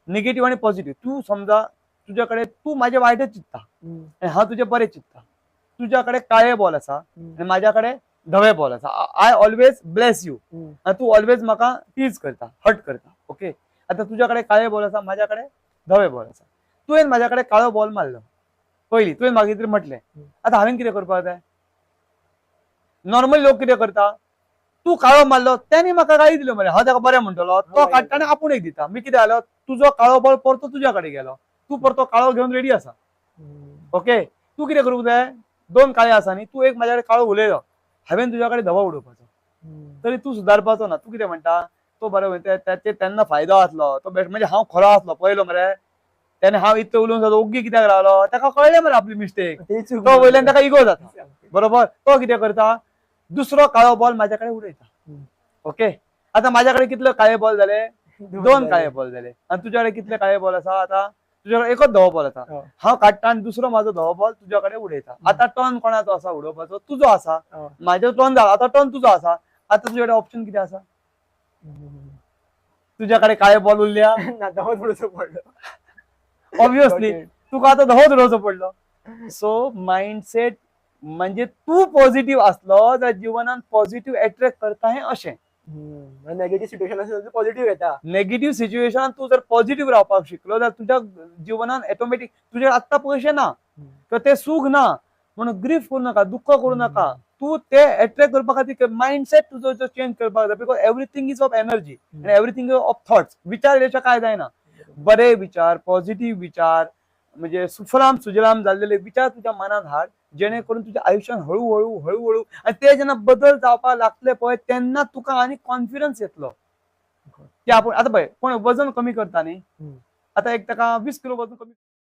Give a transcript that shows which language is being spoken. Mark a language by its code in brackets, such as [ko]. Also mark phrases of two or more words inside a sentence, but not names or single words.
[kok] निगेटिव्ह आणि पॉझिटिव्ह. तू समजा तुझ्याकडे तू माझे वाईटच चित्ता आणि हा तुझे बरे चित्ता. तुझ्याकडे काळे बॉल असा आणि माझ्याकडे धवे बॉल असा. [en] I always bless you [kok] आणि तू ऑलवेज म्हाका टीज करता, हर्ट करता. ओके, आता तुझ्याकडे काळे बॉल असा, माझ्याकडे धवे बॉल असा. तुवें माझ्याकडे काळो बॉल मारलो पयली, तुवें म्हाका कितें म्हटलें. आता हांवें कितें करपाक जाय? नॉर्मल लोक कितें करता, तू काळो मारलो त्याने म्हाका गाळी दिल्यो मरे, हांव ताका बरें म्हणटलो, तो काडटा आनी आपूण एक दिता. मी कितें जालो, तुजो काळो बॉल परतो तुझ्या कडेन गेलो, तू परतो काळो घेवन रेडी आसा. ओके, तू कितें करूंक जाय, दोन काळे आसा न्ही, तू एक म्हाज्या कडेन काळो उलयलो, हांवें तुझ्या कडेन धवो उडोवपाचो. तरी तू सुदारपाचो ना. तू कितें म्हणटा, तो बरो त्याचे तेन्ना फायदो आसलो, तो बेस्ट, म्हणजे हांव खरो आसलो पळयलो मरे, त्याने हांव इतलें उलोवन सुद्दां ओग्गी कित्याक रावलो, ताका कळ्ळें मरे आपली मिस्टेक. तो वयल्यान ताका इगो जाता. बरोबर, तो कितें करता, दुसरो काळो बॉल माझ्या कडेन उडयता. ओके, आता माझ्याकडे कितले काळे बॉल झाले, दोन काळे बॉल झाले. आणि तुझ्याकडे कितले काळे बॉल आसा, आता तुझ्याकडे एकच धवो बॉल आसा. हांव काडटा आणि दुसरो माझो धवो बॉल तुझ्याकडे उडयता. आता टर्न कोणाचो आसा उडोवपाचो, तुजो आसा. माझो टर्न जाला, आता टर्न तुजो आसा. आता तुझ्याकडे ऑप्शन कितें आसा, तुझ्याकडे काळे बॉल उरल्या, ऑब्वियसली तुका आता धवोच उडोवचो पडलो. [en] so mindset [kok] म्हणजे तू पॉझिटिव्ह असलो तर जीवनात [en] positive attract [kok] करता हे अशें. [en] negative situation [kok] असेल पॉझिटिव्ह येता. [en] negative situation [kok] तू जर पॉझिटिव्ह रावपाक शिकलो तर तुझ्या जीवनात ऑटोमॅटिक, तुझे आत्ता पैसे ना तर ते सुख ना म्हणून ग्रीफ करू नका, दुःख करू नका. तू ते अट्रॅक्ट करपा खातीर माइंडसेट तुजो चेंज करपाक जाय. [en] because everything is of energy आणि everything is of thoughts. [kok] विचार येवचे काय जायना, बरे विचार, पॉझिटिव्ह विचार, म्हणजे सुफलाम सुजलाम जाल्लेले विचार तुझ्या मनात हाड, जेणेकरून तुझ्या आयुष्यात हळूहळू हळूहळू आणि ते जेन्ना बदल जावपाक लागतले पळय तेन्ना तुका आनी कॉन्फिडन्स येतलो की आपण. आता पळय कोण वजन कमी करता न्ही, आता एक ताका 20 किलो वजन कमी